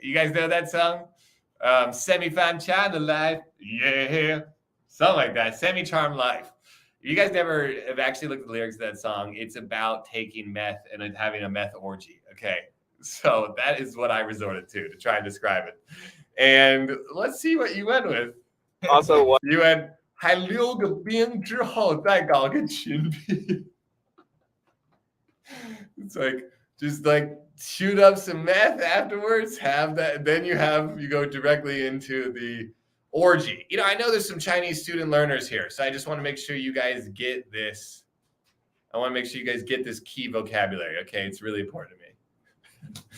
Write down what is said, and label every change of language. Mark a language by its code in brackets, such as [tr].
[en] You guys know that song? Semi-Fine China Life, yeah, something like that. Semi-Charm Life. You guys never have actually looked at the lyrics of that song. It's about taking meth and having a meth orgy. Okay, so that is what I resorted to try and describe it. And let's see what you went with. Also, what you went [zh] 还溜个冰之后再搞个群批. [en] It's like just like shoot up some meth afterwards. Have that, then you go directly into the orgy. You know, I know there's some Chinese student learners here, so I just want to make sure you guys get this. I want to make sure you guys get this key vocabulary. Okay, it's really important to me.